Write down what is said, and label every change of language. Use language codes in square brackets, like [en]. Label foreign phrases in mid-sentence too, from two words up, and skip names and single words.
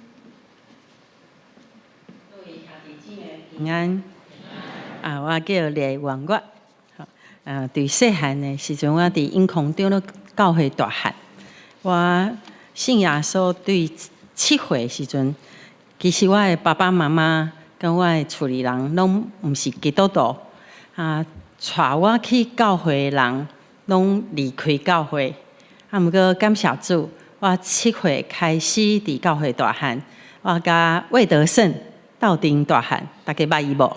[nan] 平安我叫李元月。对细汉的时阵，我伫永康中咧教会大汉。我信耶稣对7岁时阵，其实我的爸爸妈妈跟我的厝里人拢毋是基督徒带我去教会的人拢离开教会。毋过感谢主，我7岁开始伫教会大汉。我甲魏德胜斗阵大汉，大家捌伊无？